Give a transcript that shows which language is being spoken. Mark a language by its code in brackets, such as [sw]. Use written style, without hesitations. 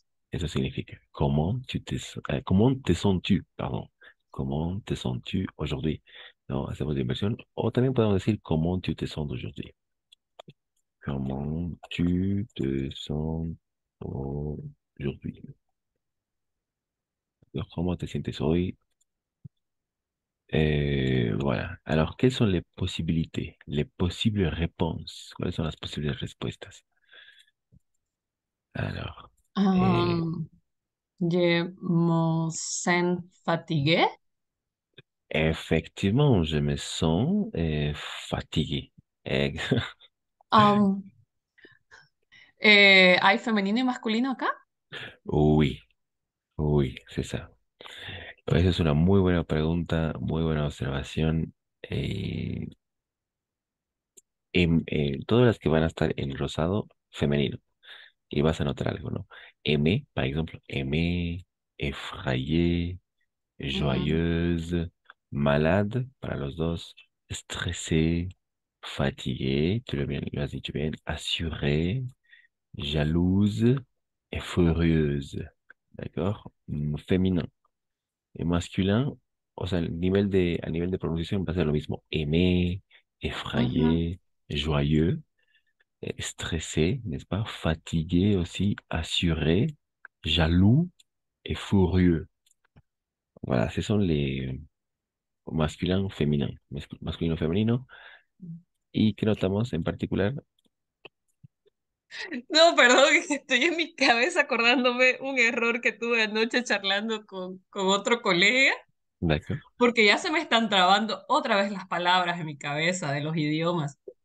[es] Eso significa, ¿cómo te sens-tu? Perdón. [fr] ¿Cómo te sens-tu aujourd'hui? [es] No, hacemos la inversión. O también podemos decir, ¿cómo [fr] tu te sens aujourd'hui? ¿Cómo tu te sens aujourd'hui? [es] Alors, ¿cómo te sientes hoy? [fr] Voilà. Alors, quelles sont les possibilités, les possibles réponses? [es] ¿Cuáles son las posibles respuestas? [fr] Alors, eh, Um, je me sens fatigué. effectivement, je me sens fatigué. Ex- [es] Um, ¿Hay femenino y masculino acá? [fr] Oui, oui, c'est ça. [es] Esa es una muy buena pregunta, muy buena observación. Eh, todas las que van a estar en rosado, femenino. Y vas a notar algo, ¿no? [fr] Aimer, [es] par ejemplo, [fr] aimer, effrayé, Mm, joyeuse, malade [es] para los dos, [fr] stressé, fatigué, [es] lo has dicho bien, [fr] assuré, jalouse et furieuse. D'accord? Féminin. Et masculin, [es] o sea, a nivel de pronunciación va a ser lo mismo. [fr] Aimé, ujú, effrayé, joyeux, stressé, n'est-ce pas? Fatigué aussi, assuré, jaloux et furieux. Voilà, ce sont les masculins, féminins. [es] Masculino, femenino. ¿Y qué notamos en particular? No, perdón, estoy en mi cabeza acordándome un error que tuve anoche charlando con otro colega, [fr] D'accord. [es] porque ya se me están trabando otra vez las palabras en mi cabeza de los idiomas.